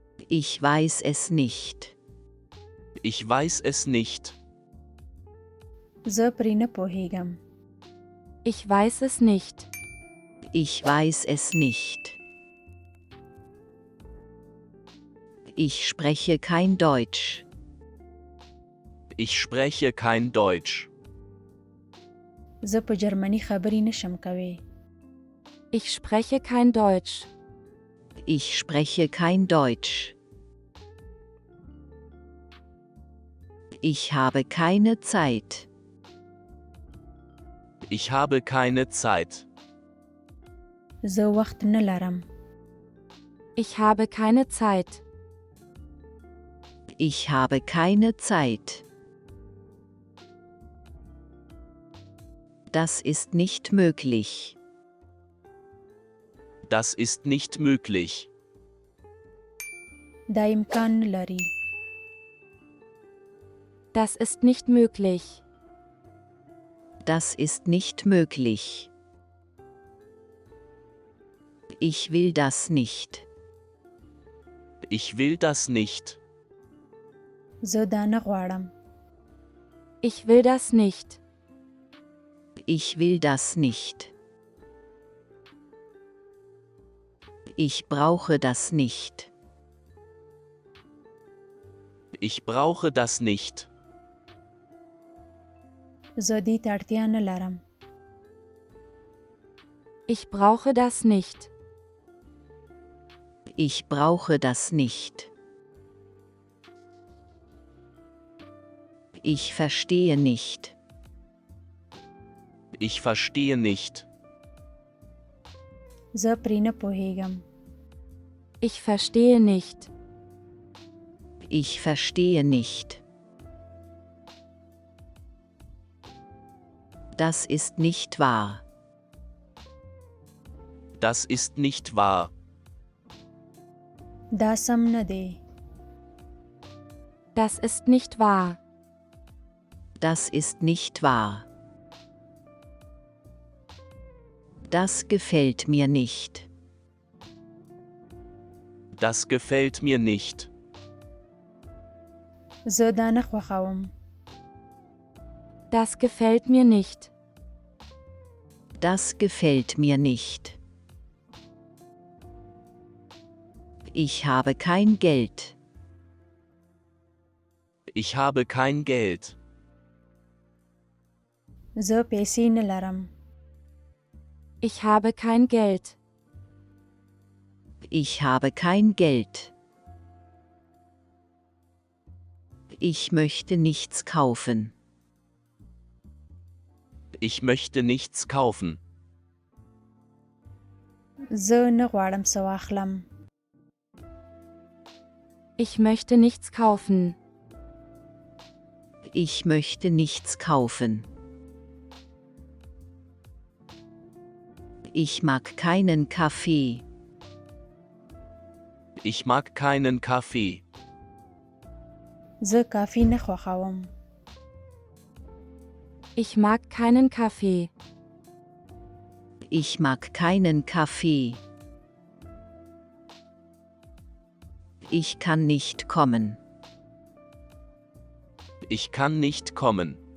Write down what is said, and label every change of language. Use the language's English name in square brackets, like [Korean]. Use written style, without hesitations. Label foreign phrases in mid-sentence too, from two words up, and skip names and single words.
[German] Ich weiß es nicht. Ich weiß es nicht. [Pashto] زه پرې نه پوهیږم. [German] Ich weiß es nicht. Ich weiß es nicht. Ich spreche kein Deutsch. Ich spreche kein Deutsch. [Pashto] زه په جرمني خبرې نشم کوي. [German] Ich spreche kein Deutsch. Ich spreche kein Deutsch. Ich habe keine Zeit. Ich habe keine Zeit. [Pashto] زه وخت نه لرم. [German] Ich habe keine Zeit. Ich habe keine Zeit. Das ist nicht möglich. Das ist nicht möglich. [Pashto] دا امکان نه لري. [German] Das ist nicht möglich. Das ist nicht möglich. Ich will das nicht. Ich will das nicht. [Pashto] زه دا نه غواړم. [German] Ich will das nicht. Ich will das nicht. Ich brauche das nicht. Ich brauche das nicht. [Pashto] زه دې ته اړتیا نه لرم. [German] Ich brauche das nicht. Ich brauche das nicht. Ich verstehe nicht. Ich verstehe nicht. [Pashto] زه پرې نه پوهیږم. [German] Ich verstehe nicht. Ich verstehe nicht. Das ist nicht wahr. Das ist nicht wahr. [Pashto] دا سم نه دی. [German] Das ist nicht wahr. Das ist nicht wahr. Das gefällt mir nicht. Das gefällt mir nicht. [Pashto] زه دا نه خوښوم. [German] Das gefällt mir nicht. Das gefällt mir nicht. Ich habe kein Geld. Ich habe kein Geld. [Pashto] زه پیسې نه لرم. [German] Ich habe kein Geld. Ich habe kein Geld. Ich möchte nichts kaufen. Ich möchte nichts kaufen. [Pashto] زه نه غواړم څه واخلم. [German] Ich möchte nichts kaufen. Ich möchte nichts kaufen. Ich mag keinen Kaffee. Ich mag keinen Kaffee. [Pashto] زه کافي نه خوښوم. [German] Ich mag keinen Kaffee. Ich mag keinen Kaffee. Ich kann nicht kommen. Ich kann nicht kommen.